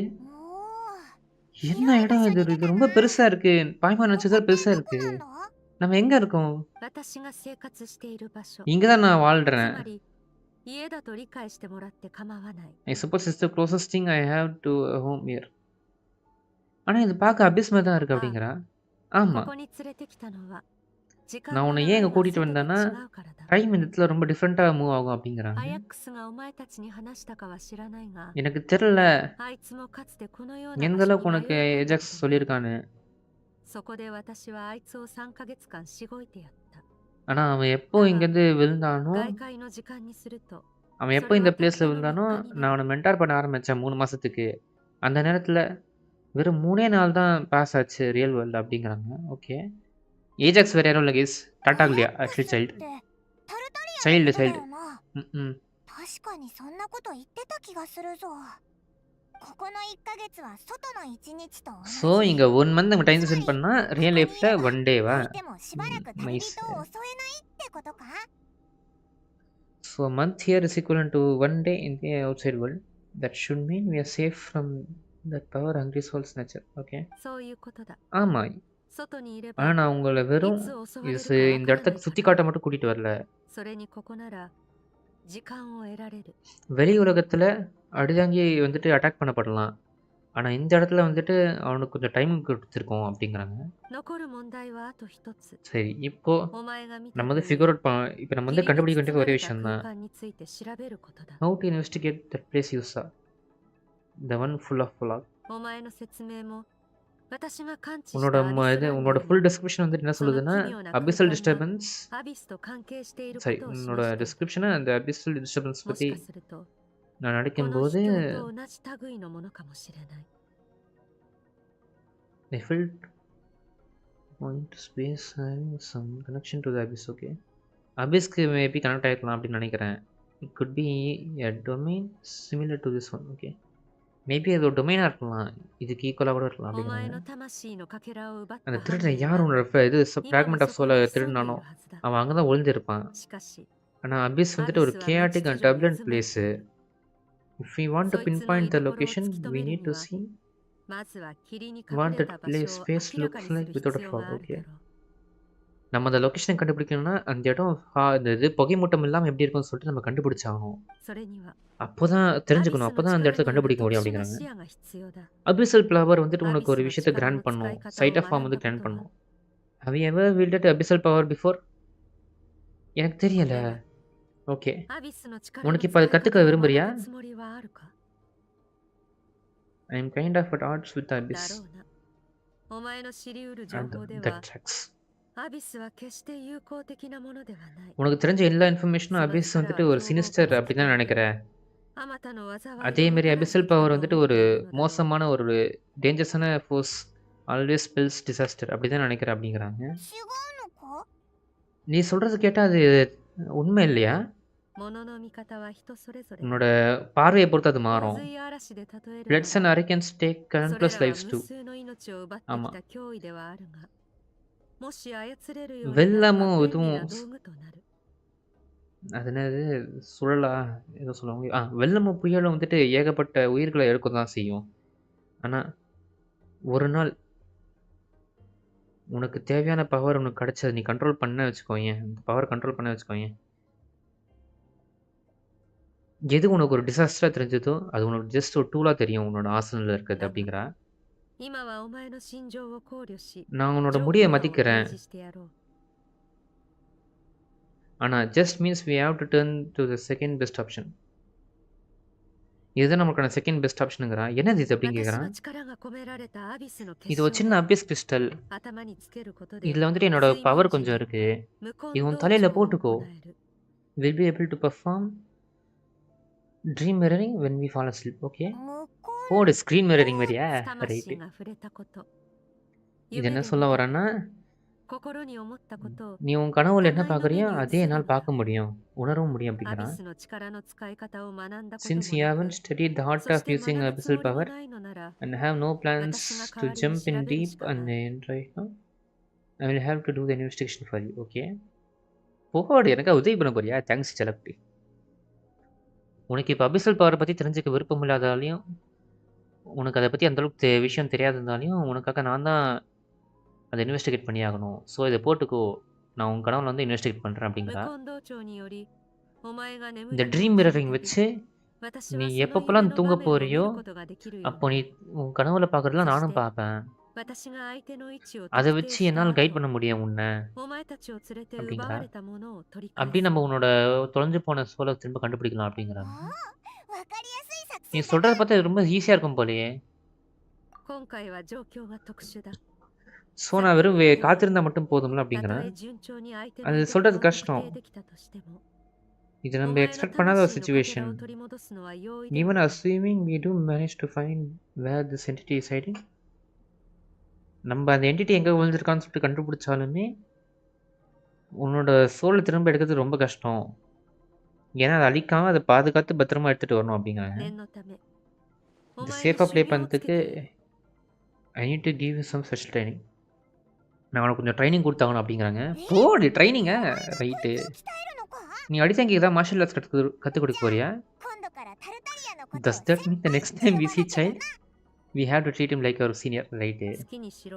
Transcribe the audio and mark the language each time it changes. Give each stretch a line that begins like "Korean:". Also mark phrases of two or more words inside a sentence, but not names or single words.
Japanese: お
Tamil: என்ன
Japanese: ー広い
Tamil: இடம்
Japanese: 場所
Tamil: இது?
Japanese: に出
Tamil: இது
Japanese: た
Tamil: ரொம்ப
Japanese: な
Tamil: பெருசா இருக்கு. பாய்மா
Japanese: ここ
Tamil: நினைச்சதா
Japanese: って
Tamil: பெருசா
Japanese: どこ
Tamil: இருக்கு.
Japanese: なんだ
Tamil: நம்ம எங்க இருக்கோம்?
Japanese: 私が生活している場所。
Tamil: இங்க தான் நான்
Japanese: つ
Tamil: வாழ்றேன்.
Japanese: まり、家だと理解してもらって構わない。
English: I suppose it's the closest thing I have to a home here.
Tamil: ஆனா இது பார்க்க அபிஸ் மாதிரி தான் இருக்கு
Japanese: あ
Tamil: அப்படிங்கிறா.
Japanese: あ、
Tamil: ஆமா
Japanese: ここに連れてきたのは、時間
Tamil: நான்
Japanese: の
Tamil: உன்னை
Japanese: 流
Tamil: ஏன்
Japanese: れ
Tamil: இங்க
Japanese: が
Tamil: கூட்டிட்டு
Japanese: 外と
Tamil: வந்தேன்னா
Japanese: 違うからだ。
Tamil: டைம் இந்த இடத்துல ரொம்ப டிஃப்ரெண்ட்டாக மூவ் ஆகும் அப்படிங்கிறாங்க.
Japanese: アヤックスがお前たちに話したかは知らないが、
Tamil: எனக்கு தெரியல
Japanese: あいつもかつてこのような
Tamil: எந்த
Japanese: 場所
Tamil: அளவுக்கு
Japanese: に迷
Tamil: உனக்கு
Japanese: い込んだ
Tamil: ஏஜாக்ஸ்
Japanese: ことがある。
Tamil: சொல்லியிருக்கான்னு.
Japanese: そこで私はあいつを3ヶ月間しごいてやった。
Tamil: ஆனா அவன் எப்போ
Japanese: だが、
Tamil: இங்கேருந்து விழுந்தானோ
Japanese: 外界の時間にすると、
Tamil: அவன்
Japanese: そ
Tamil: எப்போ
Japanese: れ
Tamil: இந்த
Japanese: はたっ
Tamil: பிளேஸில்
Japanese: たの
Tamil: விழுந்தானோ
Japanese: 3日に
Tamil: நான்
Japanese: なる。
Tamil: அவனை மென்டார் பண்ண ஆரம்பித்தேன் 3 மாதத்துக்கு. அந்த நேரத்தில் வெறும் 3 நாள் தான் பாஸ் ஆச்சு
English: real world
Tamil: அப்படிங்கிறாங்க. ஓகே ஏஜாக்ஸ் வேறு யாரும் இல்லை கேஸ்.
Japanese: アヤ
Tamil: டாட்டா
Japanese: ッ
Tamil: இல்லையா
Japanese: クス
Tamil: ஆக்சுவலி
Japanese: っ
Tamil: சைல்டு
Japanese: てタルタリアの
Tamil: சைல்டு
Japanese: ことだ
Tamil: சைல்டு
Japanese: よな ம் 確かにそんなこと言ってた気がするぞここの1ヶ月は外の1日と同
Tamil: ஸோ
Japanese: じ
Tamil: இங்கே 1 மந்த் நம்ம டைம்
Japanese: つま
Tamil: ஸ்பெண்ட்
Japanese: り
Tamil: பண்ணால்
Japanese: ここ
Tamil: ரியல்
Japanese: にい
Tamil: லைஃப்பில்
Japanese: れば
Tamil: 1 டேவா?
Japanese: 浮いてもしばらく旅
Tamil: நைஸ்.
Japanese: 人を襲えないってことか
English: So a month here is equivalent to 1 day in the outside world. That should mean we are safe from that power hungry souls nature. Okay.
Japanese: そういうことだ。
Tamil: ஆமா
Japanese: 外にいれ
Tamil: ஆனா
Japanese: ば、
Tamil: நான் உங்களை
Japanese: い
Tamil: வெறும்
Japanese: つ襲われる
Tamil: இது
Japanese: かわ
Tamil: இந்த
Japanese: からな
Tamil: இடத்துக்கு
Japanese: い
Tamil: சுற்றி
Japanese: か
Tamil: காட்ட
Japanese: ら。
Tamil: மட்டும் கூட்டிகிட்டு வரல.
Japanese: それにここなら、時間を得られる。
Tamil: வெளி உலகத்தில் அடிதாங்கி வந்துட்டு அட்டாக் பண்ணப்படலாம். ஆனா இந்த இடத்துல வந்துட்டு அவனுக்கு கொஞ்சம் டைம் கொடுத்துருக்கோம் அப்படிங்கிறாங்க.
Japanese: 残る問題はあと一つ。
Tamil: சரி, இப்போ
Japanese: お前が見た
Tamil: நம்ம
Japanese: とい
Tamil: வந்து
Japanese: う
English: figure out
Tamil: இப்போ நம்ம வந்து
Japanese: 霧に
Tamil: கண்டுபிடிக்க
Japanese: 包
Tamil: வேண்டிய
Japanese: ま
Tamil: ஒரே
Japanese: れた
Tamil: விஷயம்
Japanese: 空
Tamil: தான்.
Japanese: 間について調べることだ。
English: How to investigate that place you saw. The one full of fog.
Japanese: お前の説明も私が感知し
Tamil: உன்னோட
Japanese: たアビス
Tamil: இது
Japanese: ランデ
Tamil: உன்னோட
Japanese: ィン
Tamil: ஃபுல்
Japanese: も
Tamil: டிஸ்கிரிப்ஷன் வந்துட்டு என்ன
Japanese: その
Tamil: சொல்லுதுன்னா
Japanese: 奇妙な空
Tamil: அபிசல்
Japanese: 間が
Tamil: டிஸ்டர்பன்ஸ்.
Japanese: アビスと関係しているこ
Tamil: சரி,
Japanese: とを示
Tamil: உன்னோட
Japanese: している。
Tamil: டிஸ்கிரிப்ஷனை அந்த
English: abyssal disturbance
Japanese: も
Tamil: பற்றி
Japanese: しかすると
Tamil: நான்
Japanese: この
Tamil: நினைக்கும்போது
Japanese: 秘境と同じ類のものかもしれない。
English: they felt point to space having some connection to the abyss. Okay,
Tamil: abyssக்கு
English: maybe connect
Tamil: ஆகிருக்கலாம் அப்படின்னு நினைக்கிறேன்.
English: It could be a domain similar to this one.
Tamil: Okay, மேபி அது ஒரு டொமைனாக இருக்கலாம், இதுக்கு ஈக்குவலாக கூட இருக்கலாம்
Japanese: お前
Tamil: அப்படிங்கிறாங்க.
Japanese: の魂のかけらを奪っ
Tamil: அந்த
Japanese: た犯
Tamil: திருடன்
Japanese: 人
Tamil: யார்
Japanese: は
Tamil: உன்னோட இது
Japanese: 今も
Tamil: ஃப்ராக்மெண்ட்
Japanese: そ
Tamil: ஆஃப்
Japanese: こ
Tamil: சோலை
Japanese: に潜んでい
Tamil: திருடினானோ
Japanese: るはずだ。
Tamil: அவன் அங்கே தான் ஒளிஞ்சிருப்பான்.
Japanese: しかし
Tamil: ஆனால் அபிஸ்
Japanese: ア
Tamil: வந்துட்டு
Japanese: ビ
Tamil: ஒரு
Japanese: スは無
English: chaotic
Japanese: 秩
English: and
Japanese: 序に
English: turbulent
Japanese: 渦巻い
English: place.
Japanese: ている。
English: If we want to
Japanese: そいつの
English: pinpoint
Japanese: 居
English: the
Japanese: 所を
English: location,
Japanese: 突き止
English: we
Japanese: める
English: need
Japanese: に
English: to
Japanese: は
English: see
Japanese: まずは霧に
English: what
Japanese: 隠れ
English: that
Japanese: た場
English: place
Japanese: 所を
English: space
Japanese: 明らか
English: looks
Japanese: にす
English: like
Japanese: る
English: without
Japanese: 必
English: a
Japanese: 要
English: fog.
Japanese: がある
English: Okay,
Japanese: だろう。
Tamil: நம்ம அந்த லொக்கேஷனை கண்டுபிடிக்கணும்னா அந்த இடம் இந்த இது புகைமூட்டம் இல்லாமல் எப்படி இருக்கும்னு சொல்லிட்டு நம்ம கண்டுபிடிச்சாகணும்.
Japanese: それには
Tamil: அப்போ தான்
Japanese: アビ
Tamil: தெரிஞ்சுக்கணும்,
Japanese: ス
Tamil: அப்போ
Japanese: の
Tamil: தான் அந்த
Japanese: 力
Tamil: இடத்த
Japanese: による
Tamil: கண்டுபிடிக்க
Japanese: 特
Tamil: முடியும்
Japanese: 殊な
Tamil: அப்படிங்கிறாங்க.
Japanese: 視野が必要だ。
English: abyssal flower
Tamil: வந்துட்டு
Japanese: アビ
Tamil: உனக்கு
Japanese: ス
Tamil: ஒரு
Japanese: の
Tamil: விஷயத்தை
Japanese: 力
Tamil: கிராண்ட்
Japanese: の使
Tamil: பண்ணும்,
Japanese: い方
Tamil: சைட்
Japanese: を
English: of form
Japanese: 学ん
Tamil: வந்து
Japanese: だこ
Tamil: கிராண்ட்
Japanese: とは
Tamil: பண்ணும்.
English: Have you ever wielded abyssal power before?
Tamil: எனக்கு
Japanese: こ
Tamil: தெரியல.
Japanese: れは
Tamil: ஓகே,
Japanese: アビスの力の
Tamil: உனக்கு
Japanese: 使
Tamil: இப்போ
Japanese: い
Tamil: அது கற்றுக்க
Japanese: 方を学
Tamil: விரும்புறியா?
Japanese: ぶつもりはあるか？
English: I am kind of at odds with the
Japanese: だ
English: abyss.
Japanese: ろうな。お前の知り得る情
English: And
Japanese: 報で
English: that
Japanese: は
English: tracks.
Japanese: アビスは決して友好的なものではない。
Tamil: உனக்கு தெரிஞ்ச எல்லா இன்ஃபர்மேஷனும்
Japanese: その
Tamil: அபிஸ்
Japanese: 力
Tamil: வந்துட்டு
Japanese: は
Tamil: ஒரு
Japanese: 凶暴化
Tamil: சினிஸ்டர்
Japanese: に
Tamil: அப்படி தான்
Japanese: 引き換えて
Tamil: நினைக்கிறேன்.
Japanese: あまたの災い
Tamil: அதே
Japanese: をも
Tamil: மாதிரி
Japanese: たらして
Tamil: அபிசல்
Japanese: きた
Tamil: பவர்
Japanese: と
Tamil: வந்துட்டு
Japanese: 思っ
Tamil: ஒரு
Japanese: ているのだろう。
Tamil: மோசமான ஒரு டேஞ்சரஸான
English: force, always spells disaster
Tamil: அப்படி தான் நினைக்கிறேன் அப்படிங்கிறாங்க.
Japanese: 違うのか？
Tamil: நீ சொல்கிறது கேட்டால் அது உண்மை இல்லையா?
Japanese: 物の見方は人それぞれだ。
Tamil: உன்னோட பார்வையை பொறுத்து அது
Japanese: 洪
Tamil: மாறும்.
Japanese: 水嵐で例えるな
English: Bloods and
Japanese: ら
English: hurricanes take
Japanese: それ
English: countless
Japanese: らは
English: lives
Japanese: 無
English: too.
Japanese: 数の命を奪って
Tamil: ஆமா.
Japanese: きた脅威ではあるが、もし操れるようになれば
Tamil: வெள்ளமும்
Japanese: 便利
Tamil: இதுவும்
Japanese: な道具となる。
Tamil: அது என்னது சுழலா ஏதோ சொல்லுவாங்க. வெள்ளமும் புயலும் வந்துட்டு ஏகப்பட்ட உயிர்களை எடுக்க தான் செய்யும். ஆனால் ஒரு நாள் உனக்கு தேவையான பவர் உனக்கு கிடைச்சது, நீ கண்ட்ரோல் பண்ண வச்சுக்கோயேன், அந்த பவர் கண்ட்ரோல் பண்ண வச்சுக்கோயேன், எது உனக்கு ஒரு டிசாஸ்டராக தெரிஞ்சதோ அது உனக்கு ஜஸ்ட் ஒரு டூலாக தெரியும் உன்னோட ஆசனில் இருக்கிறது
Japanese: だが
Tamil: அப்படிங்கிறா.
Japanese: 今はお前の心情を考慮し、
Tamil: நான் உன்னோட
Japanese: 情報
Tamil: முடியை
Japanese: 案を
Tamil: மதிக்கிறேன்.
Japanese: 提示してやろう。
English: ஆனால் just means we have to turn to the second best option.
Tamil: இதுதான் நமக்கான
English: second best
Tamil: ஆப்ஷனுங்கிறா. என்னது இது அப்படின்னு
Japanese: 私
Tamil: கேட்குறான்.
Japanese: の力が込められたアビスの
Tamil: இது
Japanese: 結
Tamil: ஒரு
Japanese: 晶
Tamil: சின்ன
Japanese: で
English: abyss crystal.
Japanese: 頭につけることで
Tamil: இதில் வந்துட்டு என்னோட
Japanese: 睡眠
Tamil: பவர்
Japanese: 時
Tamil: கொஞ்சம்
Japanese: に
Tamil: இருக்கு.
Japanese: 無根
Tamil: இது உன்
Japanese: 道
Tamil: தலையில்
Japanese: 場を
Tamil: போட்டுக்கோ.
Japanese: 行える。
English: We'll be able to perform dream mirroring when we fall asleep. Okay,
Japanese: 向こ
Tamil: போடு
English: screen mirroring
Tamil: மாதிரியா?
Japanese: 魂
Tamil: ரைட்டு.
Japanese: が触れたこと、
Tamil: இது
Japanese: 夢
Tamil: என்ன
Japanese: で
Tamil: சொல்ல
Japanese: 見たこ
Tamil: வரேன்னா,
Japanese: と、心に思ったことを
Tamil: நீ உன் கனவுல என்ன
Japanese: 互いの目
Tamil: பார்க்குறியோ
Japanese: に映
Tamil: அதே
Japanese: せる
Tamil: என்னால்
Japanese: のだ。
Tamil: பார்க்க முடியும், உணரவும் முடியும்
Japanese: アビ
Tamil: அப்படிங்கிறான்.
Japanese: スの力の使い方を学んだこと
English: Since
Japanese: も
English: you
Japanese: な
English: haven't
Japanese: く、
English: studied the art
Japanese: そし
English: of
Japanese: て
English: using
Japanese: 学ぶつ
English: abyssal
Japanese: もりも
English: power
Japanese: ないのなら、
English: and have no
Japanese: 私
English: plans
Japanese: が
English: to
Japanese: 代わりに
English: jump
Japanese: 調
English: in
Japanese: べる
English: deep
Japanese: しか
English: and
Japanese: ない。
English: end right now, I will have to do the investigation for you.
Tamil: Okay, போடு, எனக்கா உதவி பண்ண போறியா?
English: thanks select.
Tamil: உனக்கு இப்போ
English: abyssal power
Tamil: பற்றி தெரிஞ்சுக்க விருப்பம் இல்லாதாலையும், உனக்கு அதை பற்றி அந்தளவுக்கு விஷயம் தெரியாததாலையும் உனக்காக நான் தான் அதை இன்வெஸ்டிகேட் பண்ணி ஆகணும். ஸோ இதை போட்டுக்கோ, நான் உன் கனவுல வந்து இன்வெஸ்டிகேட் பண்ணுறேன்
Japanese: 無
Tamil: அப்படிங்கிறா.
Japanese: 根道長により、お前が眠
Tamil: இந்த
Japanese: りに
Tamil: ட்ரீம்
Japanese: 落ちる
Tamil: மிரரிங்
Japanese: たび、
Tamil: வச்சு
Japanese: 私
Tamil: நீ
Japanese: はその夢
Tamil: எப்பப்பெல்லாம்
Japanese: の
Tamil: தூங்க
Japanese: 場面を見
Tamil: போறியோ
Japanese: ることができるよう
Tamil: அப்போ
Japanese: に
Tamil: நீ உன் கனவுல பார்க்குறதுலாம்
Japanese: そし
Tamil: நானும்
Japanese: て
Tamil: பார்ப்பேன்.
Japanese: 私が相手の位置を
Tamil: அதை
Japanese: 特定
Tamil: வச்சு
Japanese: した
Tamil: என்னால் கைட்
Japanese: 後、
Tamil: பண்ண முடியும் உன்னை
Japanese: お前たちを連れて奪
Tamil: அப்படிங்கிறா.
Japanese: われたものを取り
Tamil: அப்படி
Japanese: 返
Tamil: நம்ம
Japanese: そう。
Tamil: உன்னோட தொலைஞ்சு போன சோலை திரும்ப கண்டுபிடிக்கலாம்
Japanese: う。
Tamil: அப்படிங்கிறாங்க.
Japanese: わかりやすい作
Tamil: நீ
Japanese: 戦だ
Tamil: சொல்கிறத
Japanese: な。
Tamil: பார்த்தா இது ரொம்ப ஈஸியாக இருக்கும் போலயே.
Japanese: 今回は状況が特殊だ。
Tamil: ஸோ
Japanese: さっ
Tamil: நான்
Japanese: き
Tamil: வெறும்
Japanese: の例で、
Tamil: காத்திருந்தா மட்டும் போதும்ல
Japanese: た
Tamil: அப்படிங்கிறேன்.
Japanese: とえ順調に相手の
Tamil: அது
Japanese: 居所
Tamil: சொல்கிறது
Japanese: を特
Tamil: கஷ்டம்.
Japanese: 定できたとしても、
Tamil: இது
Japanese: お
Tamil: நம்ம
Japanese: 前の
Tamil: எக்ஸ்பெக்ட் பண்ணாத ஒரு
Japanese: 魂のかけら
Tamil: சுச்சுவேஷன்.
Japanese: を取り戻すのは容易で
English: Even
Japanese: はない。
English: assuming we do manage to find where this entity is hiding,
Tamil: நம்ம அந்த என்டிட்டி எங்கே விழுந்திருக்கான்னு சொல்லிட்டு கண்டுபிடிச்சாலுமே உன்னோட சோலை திரும்ப எடுக்கிறது ரொம்ப கஷ்டம். ஏன்னா அதை அழிக்காமல் அதை பாதுகாத்து பத்திரமா எடுத்துகிட்டு வரணும் அப்படிங்கிறாங்க.
Japanese: 念のため、お
Tamil: இந்த
Japanese: 前に
Tamil: சேஃபாக
Japanese: 修
Tamil: ப்ளே
Japanese: 行をつけ
Tamil: பண்ணுறதுக்கு
Japanese: ている。
English: I need to give you some such training.
Tamil: நான் உனக்கு கொஞ்சம் ட்ரைனிங் கொடுத்தாகணும் அப்படிங்கிறாங்க.
Japanese: え、
Tamil: போடு ட்ரைனிங்க.
Japanese: お前がこ
Tamil: ரைட்டு.
Japanese: いつを鍛えるのか？
Tamil: நீ அடித்தங்க ஏதாவது
English: martial arts
Tamil: கற்றுக் கொடுக்க போறியா?
Japanese: 今度からタルタリアのことを
English: Does that
Japanese: 先
English: mean the
Japanese: 輩
English: next
Japanese: って
English: time
Japanese: 呼
English: we
Japanese: ば
English: see
Japanese: なきゃだ
English: child,
Japanese: な。
English: we have to treat him like our senior, right?
Japanese: 好きにしろ。